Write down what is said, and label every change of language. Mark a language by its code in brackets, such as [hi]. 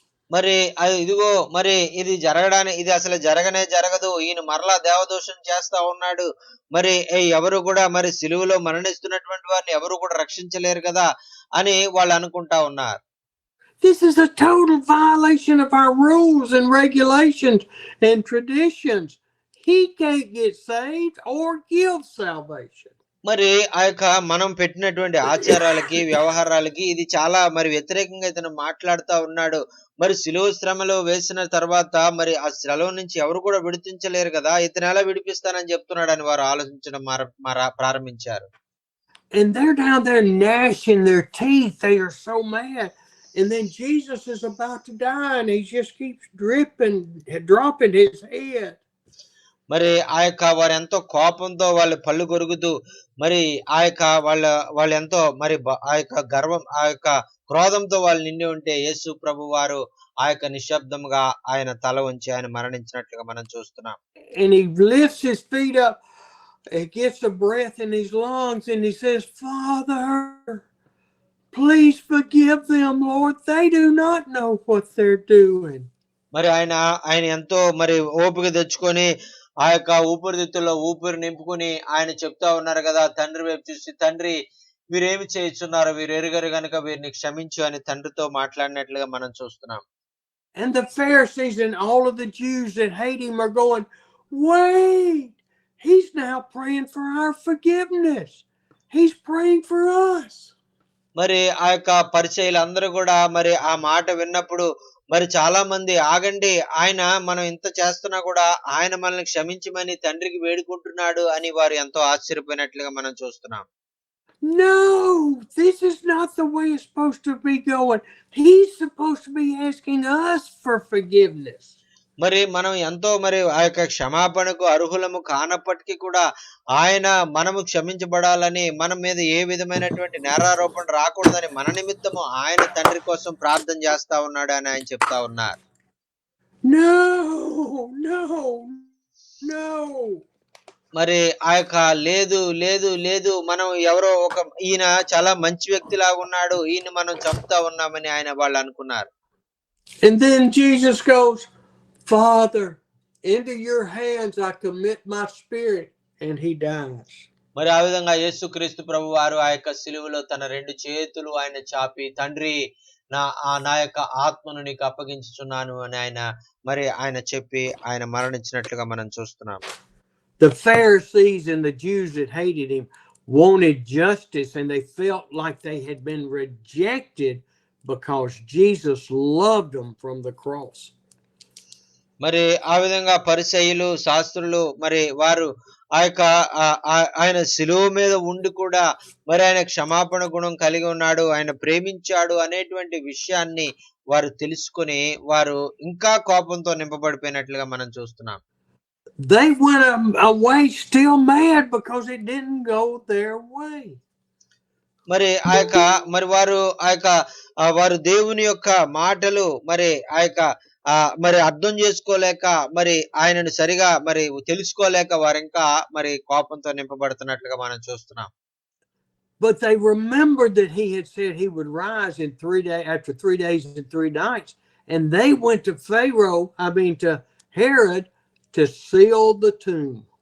[te] మరి ఇదిగో మరి ఇది ఇది అసలు జరగనే జరగదు. ఈయన మరలా దేవదూషణ చేస్తా ఉన్నాడు. మరి ఎవరు కూడా మరి సిలువలో మరణిస్తున్నటువంటి వారిని ఎవరు కూడా రక్షించలేరు కదా అని వాళ్ళు అనుకుంటా ఉన్నారు. [en] This is a total violation of our rules and regulations and traditions. He can't get saved or give salvation. [te] మరి ఆ యొక్క మనం పెట్టినటువంటి ఆచారాలకి, వ్యవహారాలకి ఇది చాలా మరి వ్యతిరేకంగా ఇతను మాట్లాడుతా ఉన్నాడు. మరి శిలువ శ్రమలో వేసిన తర్వాత మరి ఆ శ్రమ నుంచి ఎవరు కూడా విడిపించలేరు కదా, ఇతను ఎలా విడిపిస్తానని చెప్తున్నాడని వారు ఆలోచించడం ప్రారంభించారు. [en] And they're down there gnashing their teeth. They are so mad. And then Jesus is about to die, and he just keeps dropping his head. [te] మరి ఆ యొక్క వారు ఎంతో కోపంతో వాళ్ళు పళ్ళు కొరుకుతూ మరి ఆ యొక్క వాళ్ళు ఎంతో మరి ఆ యొక్క గర్వం, ఆ యొక్క క్రోధంతో వాళ్ళు నిండి ఉంటే యేసు ప్రభు వారు ఆ యొక్క నిశ్శబ్దముగా ఆయన తల ఉంచి ఆయన మరణించినట్లుగా మనం చూస్తున్నాం. [en] And he lifts his feet up, he gets a breath in his lungs, and he says, Father, please forgive them, Lord. They do not know what they're doing. [te] మరి ఆయన ఎంతో మరి ఓపిక తెచ్చుకొని ఆ యొక్క ఊపిరితిత్తుల్లో ఊపిరి నింపుకొని ఆయన చెప్తా ఉన్నారు కదా, తండ్రి వైపు చూసి, తండ్రి వీరేమి చేస్తున్నారు, వీరు ఎరుగరు గనుక వీరిని క్షమించు అని తండ్రితో మాట్లాడినట్లుగా మనం చూస్తున్నాం. [en] And the Pharisees and all of the Jews that hate him are going, wait, he's now praying for our forgiveness. He's praying for us. [te] మరి ఆ యొక్క పరిచయులందరూ కూడా మరి ఆ మాట విన్నప్పుడు మరి చాలా మంది, ఆగండి, ఆయన మనం ఇంత చేస్తున్నా కూడా ఆయన మనల్ని క్షమించమని తండ్రికి వేడుకుంటున్నాడు అని వారు ఎంతో ఆశ్చర్యపోయినట్లుగా మనం చూస్తున్నాం. [en] No, this is not the way it's supposed to be going. He's supposed to be asking us for forgiveness. [te] మరి మనం ఎంతో మరి ఆ యొక్క క్షమాపణకు అర్హులము కానప్పటికీ కూడా ఆయన మనము క్షమించబడాలని, మన మీద ఏ విధమైనటువంటి నేరారోపణ రాకూడదని మన నిమిత్తము ఆయన తండ్రి కోసం ప్రార్థన చేస్తా ఉన్నాడు అని ఆయన చెప్తా ఉన్నారు. [en] No, no, no. [te] మరి ఆ యొక్క లేదు లేదు లేదు మనం ఎవరో ఈయన చాలా మంచి వ్యక్తిలాగా ఉన్నాడు, ఈయన మనం చంపుతా ఉన్నామని వాళ్ళు అనుకున్నారు. [en] And then Jesus goes, Father, into your hands I commit my spirit, and he dies. [te] మరి ఆ విధంగా యేసుక్రీస్తు ప్రభువారు ఆ యొక్క సిలువలో తన 2 చేతులు ఆయన చాపి, తండ్రి నా యొక్క ఆత్మను నీకు అప్పగించుచున్నాను అని ఆయన చెప్పి ఆయన మరణించినట్లుగా మనం చూస్తున్నాం. [en] The Pharisees and the Jews that hated him wanted justice, and they felt like they had been rejected because Jesus loved them from the cross. [te] మరి ఆ విధంగా పరిసయ్యులు, శాస్త్రులు మరి వారు ఆ యొక్క ఆయన శిలువ మీద ఉండి కూడా మరి ఆయన క్షమాపణ గుణం కలిగి ఉన్నాడు, ఆయన ప్రేమించాడు అనేటువంటి విషయాన్ని వారు తెలుసుకొని వారు ఇంకా కోపంతో నింపబడిపోయినట్లుగా మనం చూస్తున్నాం. [en] They went away still mad because it didn't go their way. [te] మరి వారు దేవుని యొక్క మాటలు మరి మరి అర్థం చేసుకోలేక మరి ఆయనను సరిగా మరి తెలుసుకోలేక వారింకా మరి కోపంతో నింపబడుతున్నట్లుగా మనం చూస్తున్నాం. [en] But they remembered that he had said he would rise in 3 days, after 3 days and 3 nights, and they went to to Herod to seal the tomb.